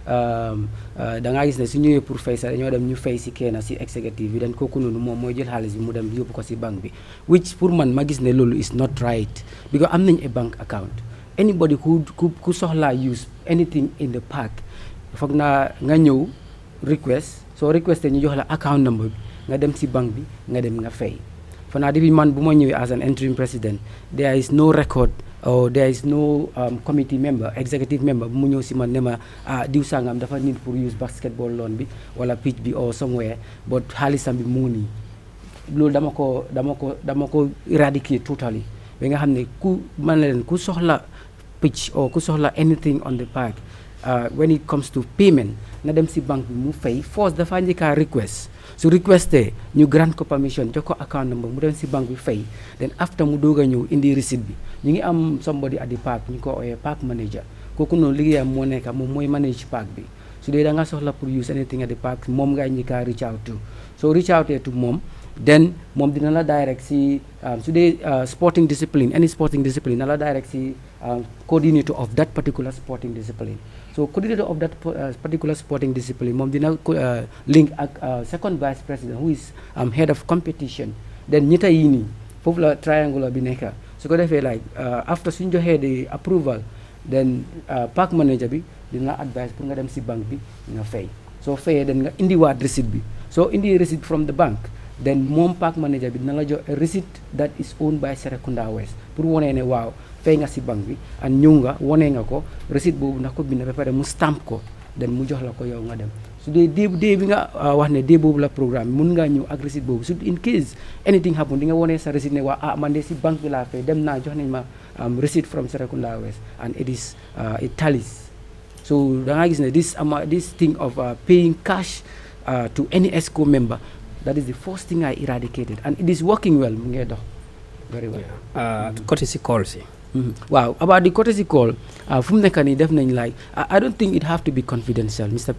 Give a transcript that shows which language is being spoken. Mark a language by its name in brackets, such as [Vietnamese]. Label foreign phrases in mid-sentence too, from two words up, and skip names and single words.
[Wolof] da ngaa gis ne su ñëwee pour fay sax dañoo dem ñu fay si kenn si executive bi dañ kooku noonu moom mooy jël xaalis bi mu dem yóbbu ko si banque bi which pour man ma gis ne loolu [English] is not right because [Wolof] am nañ [English] a bank account anybody [Wolof] ku soxlaa [English] use anything in the park [Wolof] foog naa nga ñëw request soo requesté ñu jox la [English] account number [Wolof] bi nga dem si banque bi nga dem nga fay fa naa depuis man bu ma ñëwee [English] as an interim president there is no record or there is no committee member executive member [Wolof] bu mu ñëw si man ne ma diw sangam dafa need pour [English] use basketball lawn [Wolof] bi wala pitch bi [English] or somewhere but [Wolof] xaalisam bi mu ngi nii loolu dama ko [English] eradicate totally [Wolof] ba nga xam ne ku soxla [English] pitch or [Wolof] ku soxla [English] anything on the park when it comes to payment [Wolof] na dem si banque bi mu fay force dafa njëkkaa request su requesté ñu grant ko permission jox ko [English] account number [Wolof] mu dem si banque bi fay [English] then after [Wolof] mu doog a ñëw indi receipt bi ñu ngi am [English] somebody at the park [Wolof] ñu ko ooyee park manager kooku noonu liggéeyam moo nekk moom mooy manage park bi su dee da nga soxla pour [English] use anything at the park [Wolof] moom ngay njëkkaa [English] reach out to so reach out to [Wolof] moom then moom dina la direct si su dee [English] sporting discipline any sporting discipline [Wolof] na la direct si [English] coordinator of that particular sporting discipline [Wolof] so coordinator of that particular sporting discipline moom dina link ak [English] second vice president who is head of competition then [Wolof] ñetta yi nii foofu la triangular bi nekk su ko defee [English] like after [Wolof] suñ joxee [English] the approval [Wolof] then [English] park manager [Wolof] bi dina advise pour nga dem si banque bi nga fay soo fayee den nga indiwaat receipt bi soo indi receipt [English] from the bank [Wolof] then moom [English] park manager [Wolof] bi dina la jox [English] a receipt that is owned by [Wolof] Serekunda West pour wonee ne waaw fay nga si banque bi and ñëw nga wonee nga ko receipt boobu ndax ko bind ba pare mu stamp ko then mu jox la ko yow nga dem su dee dee bi nga wax ne dee boobu la programme mun ngaa ñëw ak receipt boobu su [English] in case anything happen [Wolof] di nga wonee sa receipt ne waa man de si banque bi laa fay dem naa jox nañ ma receipt [English] from Serekunda West and it tallies [Wolof] so da nga gis ne [English] this thing of paying cash to any ESCO member, that is the first thing I eradicated, and it is working well. Very well. Courtesy calls. Wow, about the courtesy call, from the definitely like I don't think it have to be confidential, Mr.